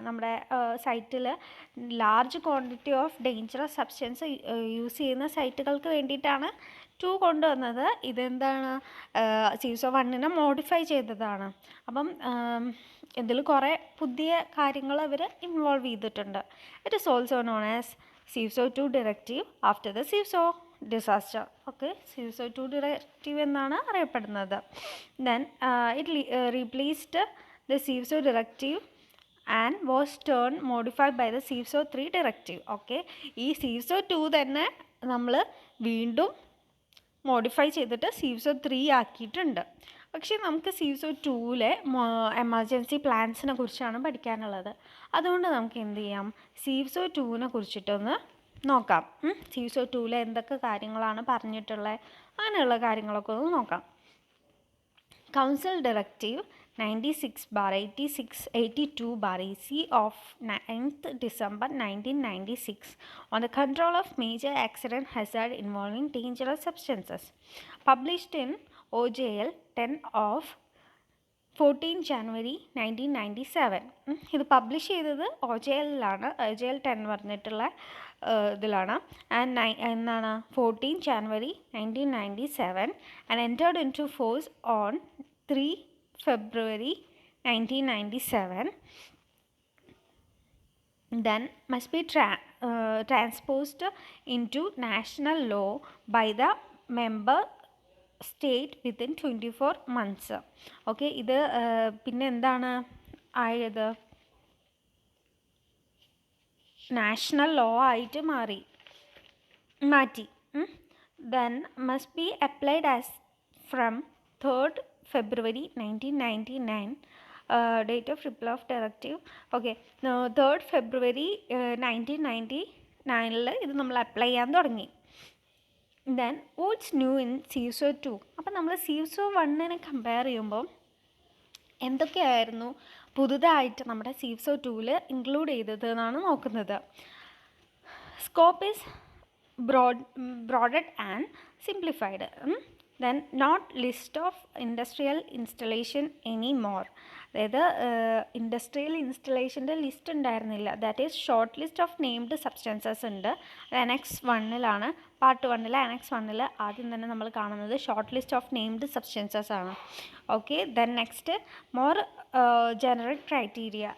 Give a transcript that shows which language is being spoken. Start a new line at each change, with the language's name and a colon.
Malayalam: നമ്മുടെ സൈറ്റിൽ large quantity of dangerous substance use ചെയ്യുന്ന സൈറ്റുകൾക്ക് വേണ്ടിയിട്ടാണ് 2 കൊണ്ടുവന്നത്. ഇതെന്താണ്? സീവ്സോ 1നെ മോഡിഫൈ ചെയ്തതാണ്. അപ്പം ഇതിൽ കുറേ പുതിയ കാര്യങ്ങൾ അവർ ഇൻവോൾവ് ചെയ്തിട്ടുണ്ട്.
English: It is also known as Seveso 2 directive after the Seveso disaster. Okay, CSO2 directive
Malayalam: എന്നാണ് അറിയപ്പെടുന്നത്.
English: Then it replaced the CSO directive and was turned modified by the CSO3 directive.
Malayalam: Okay, ഈ CSO2 തന്നെ നമ്മൾ വീണ്ടും മോഡിഫൈ ചെയ്തിട്ട് CSO3 ആക്കിയിട്ടുണ്ട്. പക്ഷേ നമുക്ക് CSO2-ലെ എമർജൻസി പ്ലാൻസിനെ കുറിച്ചാണ് പഠിക്കാനുള്ളത്. അതുകൊണ്ട് നമുക്ക് എന്ത് ചെയ്യാം, CSO2-നെ കുറിച്ചിട്ടൊന്ന് നോക്കാം. CSO2-ലെ എന്തൊക്കെ കാര്യങ്ങളാണ് പറഞ്ഞിട്ടുള്ളത്, അങ്ങനെയുള്ള കാര്യങ്ങളൊക്കെ ഒന്ന് നോക്കാം.
English: Council Directive 96/82/EC of 9th December 1996 on the control of major accident hazard involving dangerous substances, published in OJL 10 of 14 January 1997.
Malayalam: ഇത് പബ്ലിഷ് ചെയ്തത് OJL-ലാണ്. OJL 10 പറഞ്ഞിട്ടുള്ള ഇതിലാണ്.
English: And എന്നാണ് 14 January 1997 and entered into force on 3 February 1997. Then must be transposed into national law by the member state within 24 months.
Malayalam: Okay, ഇത് പിന്നെ എന്താണ് ആയത്, national law ആയിട്ട് മാറ്റി.
English: Then must be applied as from 3rd February 1999, date of repeal of directive.
Malayalam: Okay, 3rd February 1999 ഇത് നമ്മൾ apply ചെയ്യാൻ തുടങ്ങി.
English: Then what's new in CSO2?
Malayalam: അപ്പം നമ്മൾ CSO1-നെ കമ്പയർ ചെയ്യുമ്പോൾ എന്തൊക്കെയായിരുന്നു പുതുതായിട്ട് നമ്മുടെ CSO2-ൽ ഇൻക്ലൂഡ് ചെയ്തത് എന്നാണ് നോക്കുന്നത്.
English: Scope is broadened and simplified. Then not list of industrial installation anymore.
Malayalam: അതായത് ഇൻഡസ്ട്രിയൽ ഇൻസ്റ്റലേഷൻ്റെ ലിസ്റ്റ് ഉണ്ടായിരുന്നില്ല.
English: that is short list of named substances
Malayalam: ഉണ്ട്. അത് അനക്സ് 1-ലാണ്, പാർട്ട് 1-ൽ അനക്സ് 1-ൽ ആദ്യം തന്നെ നമ്മൾ കാണുന്നത് short list of named substances ആണ്.
English: Okay, then next more generic criteria.